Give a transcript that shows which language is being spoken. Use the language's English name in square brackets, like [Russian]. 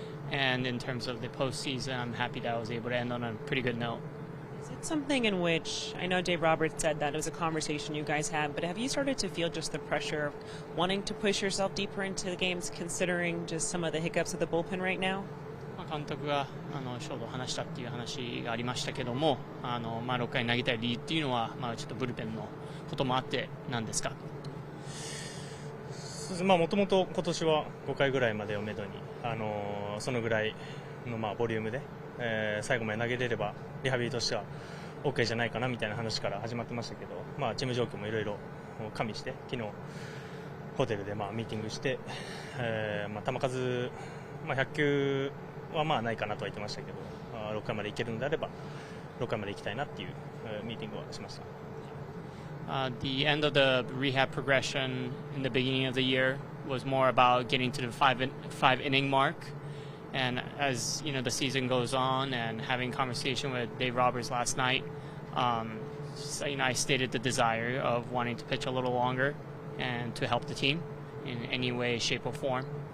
[English] And in terms of the postseason, I'm happy that I was able to end on a pretty good note. Is it something in which, I know Dave Roberts said that it was a conversation you guys had, but have you started to feel just the pressure of wanting to push yourself deeper into the games, considering just some of the hiccups of the bullpen right now? [Japanese] 監督が勝負を話したっていう話がありましたけども、6回投げたい理由っていうのは、ちょっとブルペンのこともあってなんですか？もともと今年は5回ぐらいまでをめどに、そのぐらいのボリュームで、最後まで投げれればリハビリとしては OK じゃないかなみたいな話から始まってましたけど、チーム状況もいろいろ加味して昨日ホテルでミーティングして、球数、100球はないかなとは言ってましたけど、6回までいけるのであれば6回まで行きたいなっていうミーティングはしました。 [English] The end of the rehab progression in the beginning of the year was more about getting to the 5 inning mark, and as you know the season goes on and having conversation with Dave Roberts last night, so, I stated the desire of wanting to pitch a little longer and to help the team in any way, shape, or form.